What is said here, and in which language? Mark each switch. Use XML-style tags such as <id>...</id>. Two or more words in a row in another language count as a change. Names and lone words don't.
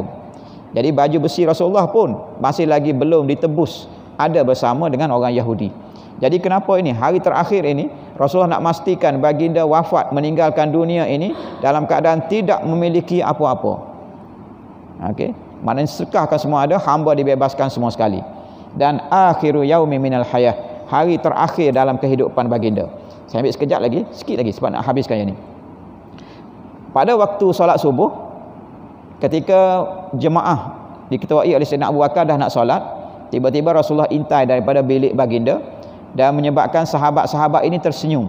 <ms>Jadi baju besi Rasulullah pun masih lagi belum ditebus, ada bersama dengan orang Yahudi. Jadi kenapa ini hari terakhir ini Rasulullah nak memastikan baginda wafat, meninggalkan dunia ini dalam keadaan tidak memiliki apa-apa. Okey, maknanya sedekahkan semua ada, hamba dibebaskan semua sekali.</ms> <ar>Dan آخر يوم من الحياة,</ar> <ms>hari terakhir dalam kehidupan baginda. Saya ambil sekejap lagi, sikit lagi sebab nak habiskan yang ini. Pada waktu solat subuh, ketika jemaah diketuai oleh Sayyidina Abu Bakar dah nak solat, tiba-tiba Rasulullah intai daripada bilik baginda dan menyebabkan sahabat-sahabat ini tersenyum.</ms>